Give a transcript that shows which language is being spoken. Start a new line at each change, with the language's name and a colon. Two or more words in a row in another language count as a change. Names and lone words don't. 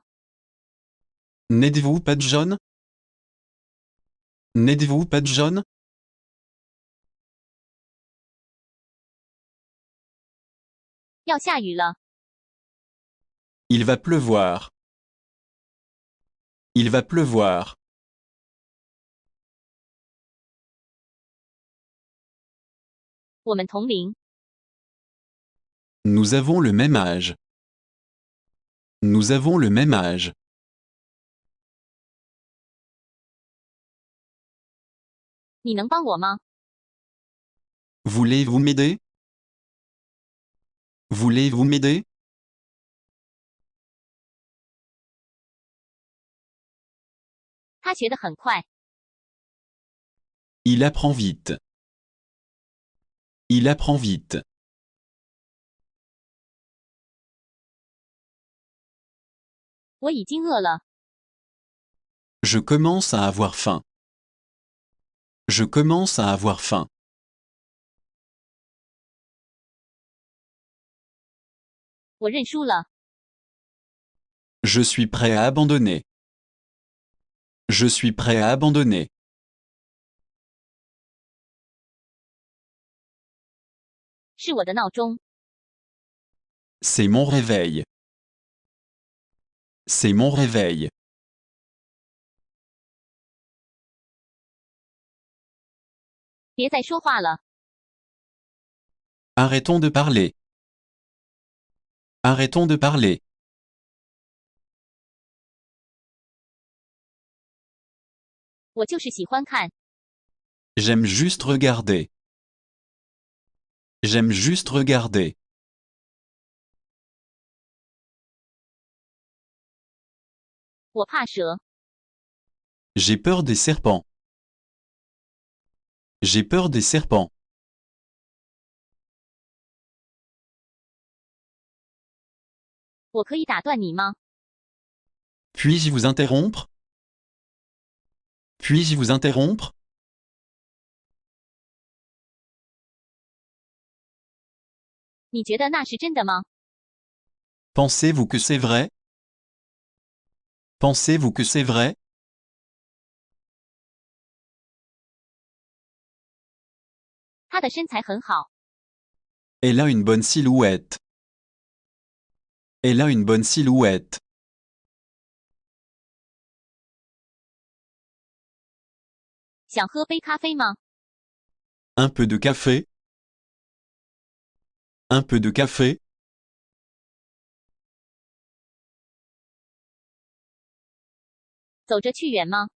French: N'êtes-vous pas John? N'êtes-vous pas John?
Chinese: 要下雨了，
French: Il va pleuvoir. Il va pleuvoir.
Chinese: 我们同龄，
French: Nous avons le même âge. Nous avons le même âge.
Chinese: 你能帮我吗？
French: Voulez-vous m'aider? Voulez-vous m'aider?
Chinese: 他学得很快，
French: Il apprend vite. Il apprend vite.
Chinese: 我已经饿了。
French: Je commence à avoir faim. Je commence à avoir faim.
Chinese: 我认输了。
French: Je suis prêt à abandonner. Je suis prêt à abandonner.
Chinese: 是我的闹钟。
French: C'est mon réveil. C'est mon réveil.
Chinese: 别再说话了。
French: Arrêtons de parler. Arrêtons de parler.
Chinese: 我就是喜欢看。
French: J'aime juste regarder. J'aime juste regarder.
Chinese: 我怕蛇。
French: J'ai peur des serpents. J'ai peur des serpents.
Chinese: 我可以打断你吗？
French: Puis-je vous interrompre? Puis-je vous interrompre?
Chinese: 你觉得那是真的吗？
French: Pensez-vous que c'est vrai? Pensez-vous que c'est vrai?
Chinese: 她的身材很好。
French: Elle a une bonne silhouette. Elle a une bonne silhouette.
Chinese: 想喝杯咖啡吗？
French: Un peu de café? Un peu de café?
Chinese: 走着去远吗？